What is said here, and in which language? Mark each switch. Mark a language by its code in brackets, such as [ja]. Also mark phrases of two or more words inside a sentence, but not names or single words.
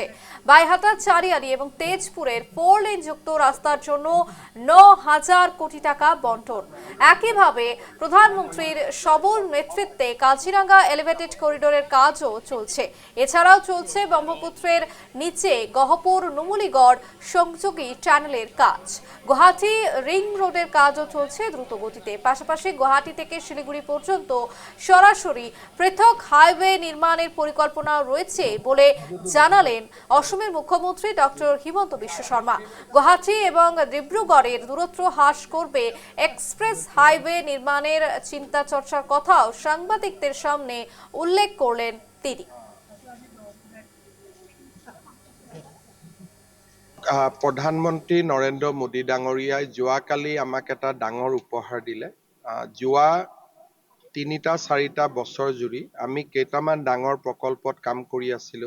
[bn] বাইহাটা, চারিয়ালি এবং তেজপুরের 4 লেন যুক্ত রাস্তার জন্য ৯,০০০ কোটি টাকা বন্টন। একইভাবে প্রধানমন্ত্রীর সবল নেতৃত্বে কাজিরাঙ্গা এলিভেটেড করিডোরের কাজও চলছে। এছাড়াও চলছে ব্রহ্মপুত্রের নিচে গহপুর নুমলীগড় সংযোগী টানেলের কাজ। গুয়াহাটি রিং রোডের কাজও চলছে দ্রুত গতিতে। পাশাপাশি গুয়াহাটি থেকে শিলিগুড়ি পর্যন্ত সরাসরি পৃথক হাইওয়ে নির্মাণের পরিকল্পনা রয়েছে বলে জানালেন অসমের মুখ্যমন্ত্রী ডক্টর হিমন্ত বিশ্ব শর্মা। গুয়াহাটি এবং ডিব্রুগড়ের দূরত্ব হ্রাস করবে এক্সপ্রেস হাইওয়ে নির্মাণের চিন্তা চর্চার কথাও সাংবাদিকদের সামনে উল্লেখ করলেন তিনি। [as] প্ৰধানমন্ত্ৰী নৰেন্দ্ৰ মোদী ডাঙৰীয়াই যোৱাকালি আমাক এটা ডাঙৰ উপহাৰ দিলে। যোৱা ৩-৪টা বছৰ জুৰি আমি কেইটামান ডাঙৰ প্ৰকল্পত কাম কৰি আছিলোঁ।